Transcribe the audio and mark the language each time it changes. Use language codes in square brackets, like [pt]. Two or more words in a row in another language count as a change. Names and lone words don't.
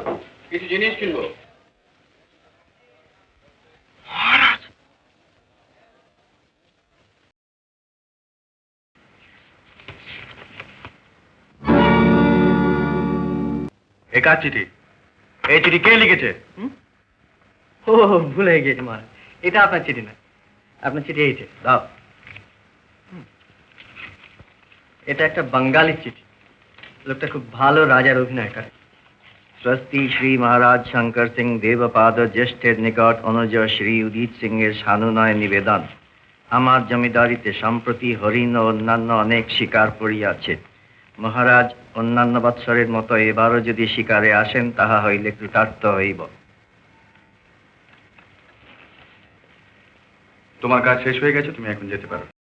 [bn] কিছু জিনিস কিনবো। একার চিঠি। এই চিঠি কে লিখেছে? ও ভুলে গিয়েছি মহারাজ, এটা আপনার চিঠি না। আপনার চিঠি এইছে, দাও। এটা একটা বাঙালি চিঠি। লোকটা খুব ভালো রাজার অভিনয় করে। স্বস্তি শ্রী মহারাজ শঙ্কর সিংহ দেবপাদ ज्येष्ठের নিকট অনুজ শ্রী উদিত সিং এর সানুনয় নিবেদন। আমার জমিদারিতে সম্প্রতি হরিণ ও অন্যান্য অনেক শিকার পড়িয়াছে। মহারাজ অন্যান্য বৎসরের মতো এবারও যদি শিকারে আসেন, তাহা হইলে কৃতার্থ হইব। তোমার কাজ শেষ হয়ে গেছে, তুমি এখন যেতে পারো।